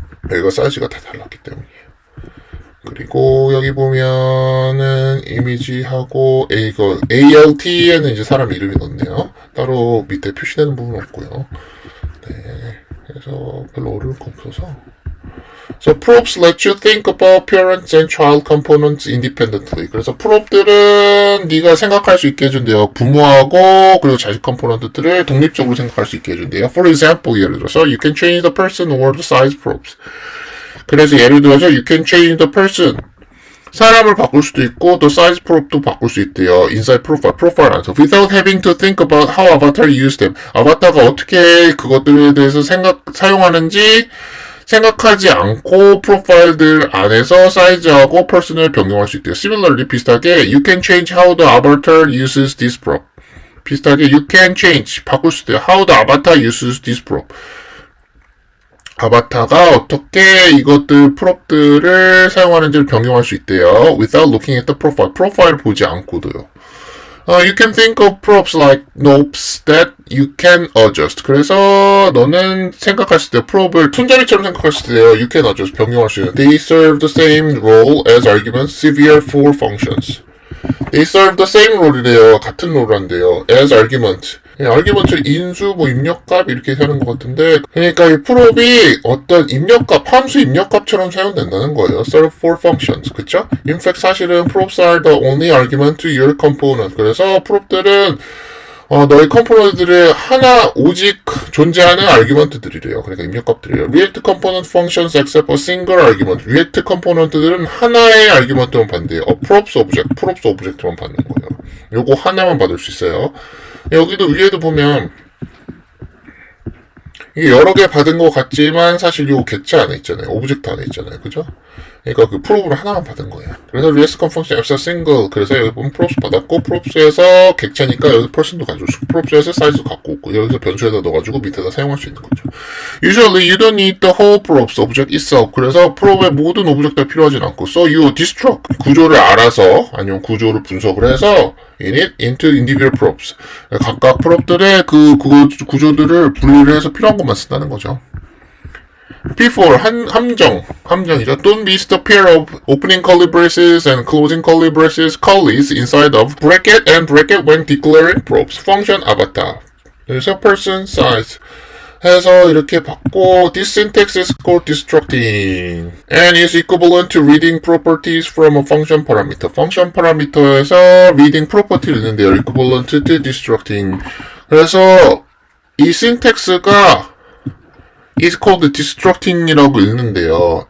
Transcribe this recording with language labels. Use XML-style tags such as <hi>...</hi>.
<ko>여기가 사이즈가 다 달랐기 때문이에요. 그리고 여기 보면은 이미지하고 이거 ALT에는 이제 사람 이름이 넣네요. 따로 밑에 표시되는 부분은 없고요. 네, 그래서 별로 어려울 거 없어서.</ko> <en>So props let you think about parents and child components independently.</en> <ko>그래서 프롭들은 네가 생각할 수 있게 해준대요. 부모하고 그리고 자식 컴포넌트들을 독립적으로 생각할 수 있게 해준대요.</ko> <en>For example,</en> <ko>예를 들어서</ko> <en>you can change the person or the size props.</en> <ko>그래서 예를 들어서</ko> <en>you can change the person.</en> <ko>사람을 바꿀 수도 있고 또 사이즈 프롭도 바꿀 수 있대요.</ko> <en>inside profile</en> <ko>안에서</ko> <en>without having to think about how avatar use them.</en> <ko>아바타가 어떻게 그것들에 대해서 사용하는지 생각하지 않고 프로파일들 안에서 사이즈하고 퍼슨을 변경할 수 있대요.</ko> <en>Similarly</en> <ko>비슷하게</ko> <en>you can change how the avatar uses this prop.</en> <ko>비슷하게</ko> <en>you can change</en> <ko>바꿀 수 있대요.</ko> <en>how the avatar uses this prop.</en> <ko>아바타가 어떻게 이것들 프롭들을 사용하는지를 변경할 수 있대요.</ko> <en>Without looking at the profile.</en> <ko>프로파일을 보지 않고도요.</ko> <en>You can think of props like knobs that you can adjust.</en> <ko>그래서 너는 생각할 때 프롭을 손잡이처럼 생각할 때요.</ko> <en>You can adjust.</en> <ko>변경할 수 있는.</ko> <en>They serve the same role as arguments, severe for functions. They serve the same role이래요.</en> <ko>같은 롤을 한대요.</ko> <en>As argument.</en> <ko>argument을 인수, 입력값 이렇게 하는 것 같은데 그러니까 이 프롭이 어떤 입력값, 함수 입력값처럼 사용된다는 거예요.</ko> <en>Serve for functions.</en> <ko>그쵸?</ko> <en>In fact</en> <ko>사실은</ko> <en>props are the only argument to your component.</en> <ko>그래서 프롭들은 너희 컴포넌트들의 하나 오직 존재하는 아규먼트들이래요. 그러니까 입력값들이래요.</ko> <en>React component functions accept a single argument.</en> <ko>React 컴포넌트들은 하나의 아규먼트만 받는데요. props object만 받는 거예요. 요거 하나만 받을 수 있어요. 여기도 위에도 보면 이게 여러 개 받은 것 같지만 사실 요 객체 안에 있잖아요. 오브젝트 안에 있잖아요. 그죠? 그러니까 그 프롭으로 하나만 받은 거예요.</ko> <en>그래서 react function f single.</en> <ko>그래서 여기 보면 props 받았고 props에서 객체니까 여기서 person도 가져올 수 있고 props에서 사이즈도 갖고 있고 여기서 변수에다 넣어가지고 밑에다 사용할 수 있는 거죠.</ko> <en>Usually you don't need the whole props object itself.</en> <ko>그래서 prop의 모든 오브젝트가 필요하진 않고</ko> <en>so you destruct</en> <ko>구조를 알아서 아니면 구조를 분석을 해서</ko> <en>init into individual props.</en> <ko>각각 프롭들의 그 구조들을 분리를 해서 필요한 것만 쓴다는 거죠. P4 함정이죠.</ko> <en>Don't miss the pair of opening curly braces and closing curly braces curlies inside of bracket and bracket when declaring props. Function avatar.</en> <ko>그래서</ko> <en>person size</en> <ko>해서 이렇게 받고</ko> <en>this syntax is called destructing and is equivalent to reading properties from a function parameter. function parameter에서 reading property를</en> <ko>읽는데요.</ko> <en>equivalent to destructing.</en> <ko>그래서 이</ko> <en>syntax가 is called destructing이라고</en> <ko>읽는데요.</ko>